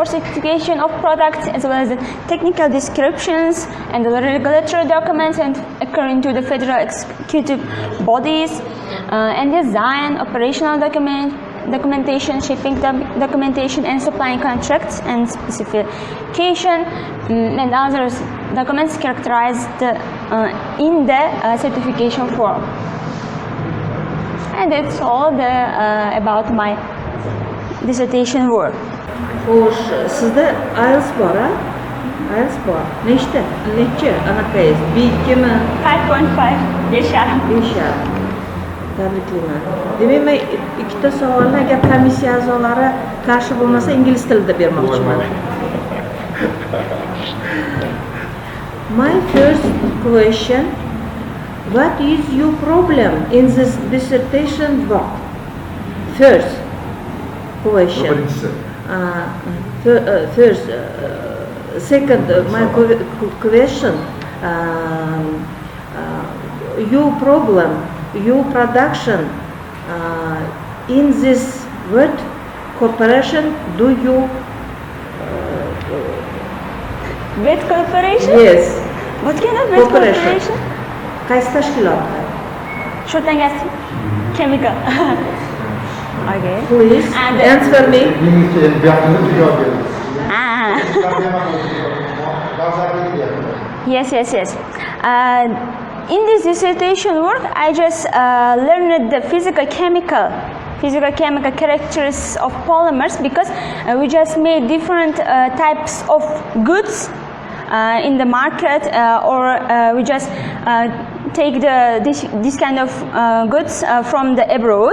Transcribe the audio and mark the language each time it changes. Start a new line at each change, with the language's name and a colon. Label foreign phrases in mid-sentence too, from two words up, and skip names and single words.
English: certification of products, as well as the technical descriptions and the regulatory documents, and according to the federal executive bodies, and design, operational documentation, shipping documentation, and supplying contracts and specification, and other documents characterized in the certification form. And that's all about my dissertation work.
Uzbek: Xo'sh, sizda IELTS bor, ha? IELTS bor. Nechta? Necha anaqangiz? B2mi? 5.5. 5.5. Tabriklayman. Demak, men ikkita savolni agar komissiya a'zolari qarshi bo'lmasa ingliz tilida bermoqchiman.
English: My first question: what is your problem in this dissertation work? First question. Second, my question: your problem, your production in this word cooperation. Do you With cooperation? Yes. What kind of with cooperation?
Uzbek: Qaysi tashkilotda?
English: Short-term gas chemical. Okay. Please answer me. Yes. In this dissertation work, I just learned the physical chemical characteristics of polymers, because we just made different types of goods in the market, or we just take this kind of goods from the abroad.